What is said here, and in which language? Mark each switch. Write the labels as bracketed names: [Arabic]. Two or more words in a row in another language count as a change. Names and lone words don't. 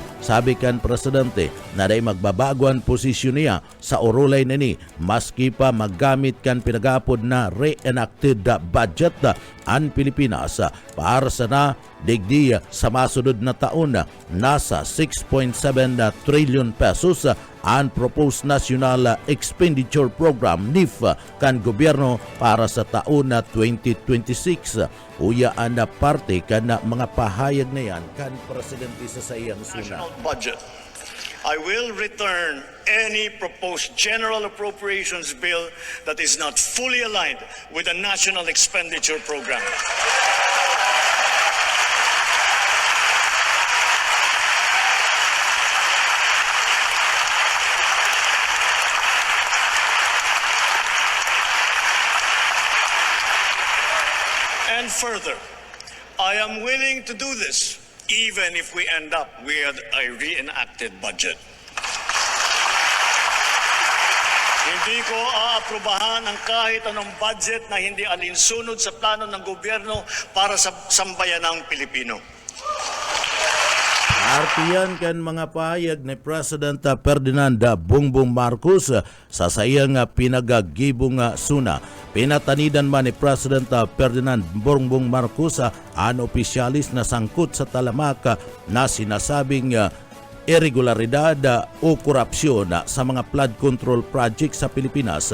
[Bikol] Sabi kan presidente na day magbabaguan posisyon niya sa urulay nini maski pa maggamit kan pinagapod na [English] reenacted budget [Bikol] ang Pilipinas para sa na digdi sa masunod na taon nasa 6.7 [English] trillion pesos [Bikol] ang proposed National Expenditure Program NIF kan gobyerno para sa taon na 2026. Uyaan na parte kan mga pahayag na yan kan presidente sa iyang suna. [English] National budget. I will return any proposed general appropriations bill that is not fully aligned with the National Expenditure Program. And further, I am willing to do this even if we end up with a reenacted budget. [Filipino] Hindi ko aaprubahan ang kahit anong budget na hindi alinsunod sa plano ng gobyerno para sa sambayanang Pilipino. [Bikol] Artiyan kan mga pahayag ni President Ferdinand Bongbong Marcos sa sayang pinagagibong suna. Pinatanidan man ni President Ferdinand Bongbong Marcos ang opisyalis na sangkot sa talamak na sinasabing irregularidad o korupsyon sa mga [English] flood control project [Bikol] sa Pilipinas.